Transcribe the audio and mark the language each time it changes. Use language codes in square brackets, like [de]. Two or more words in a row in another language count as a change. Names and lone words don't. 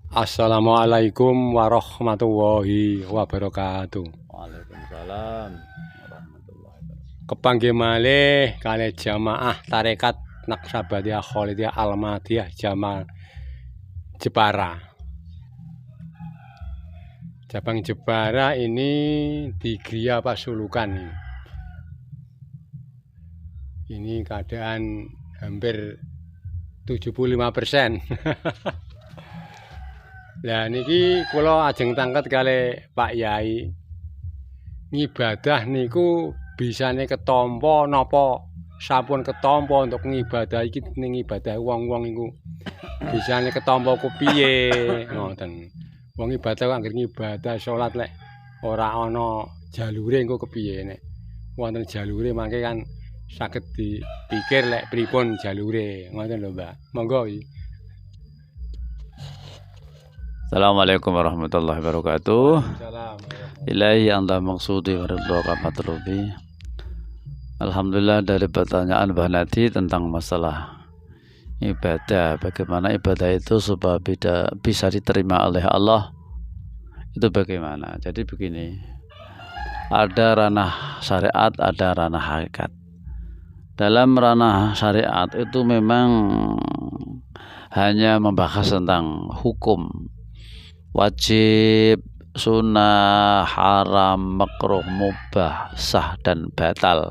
[ar] السلام عليكم ورحمة الله وبركاته. وعليكم السلام ورحمة الله وبركاته. [jv] Kepanggih malih kalih jamaah tarekat Naqsabandiyah Kholidiyah Al-Madiyah Jamal Jepara. [id] Cabang Jepara ini di Gria Pasulukan. Ini keadaan hampir 75%. [jv] Lah niki kula ajeng tangket kalih Pak Yai. Ngibadah niku bisane ketampa napa sampun ketampa untuk ngibadah iki ning ibadah wong-wong iku bisane ketampa ku piye ngoten. Wong ibadah anggere ngibadah salat lek ora ana jalure engko kepiye nek wonten jalure mangke kan saged dipikir lek pripun jalure ngoten lho Mbak. Monggo iki. [ar] السلام عليكم ورحمة الله وبركاته. Salam. إلهي أنت مقصودي ورضاك مطلوبي. Alhamdulillah, [id] dari pertanyaan Mbah Nadi tentang masalah ibadah, bagaimana ibadah itu supaya bisa diterima oleh Allah, itu bagaimana? Jadi begini, ada ranah syariat, ada ranah hakikat. Dalam ranah syariat itu memang hanya membahas tentang hukum, wajib, sunnah, haram, makruh, mubah, sah dan batal.